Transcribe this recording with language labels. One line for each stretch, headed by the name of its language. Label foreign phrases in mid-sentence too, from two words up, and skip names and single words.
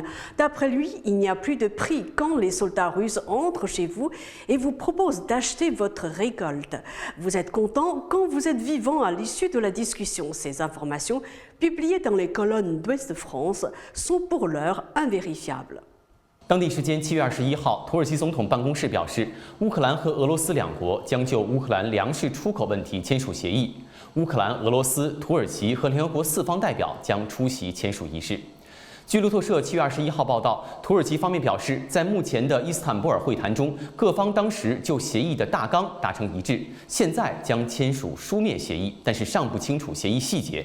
French: D'après lui, il n'y a plus de prix quand les soldats russes entrent chez vous et vous proposent d'acheter votre récolte. Vous êtes content quand vous êtes vivant à l'issue de la discussion. Ces informations, publiées dans les colonnes d'Ouest de France, sont pour l'heure invérifiables.
Chinese: 当地时间7月21号，土耳其总统办公室表示，乌克兰和俄罗斯两国将就乌克兰粮食出口问题签署协议。乌克兰、俄罗斯、土耳其和联合国4方代表将出席签署仪式。据路透社7月21号报道，土耳其方面表示，在目前的伊斯坦布尔会谈中，各方当时就协议的大纲达成一致，现在将签署书面协议，但是尚不清楚协议细节。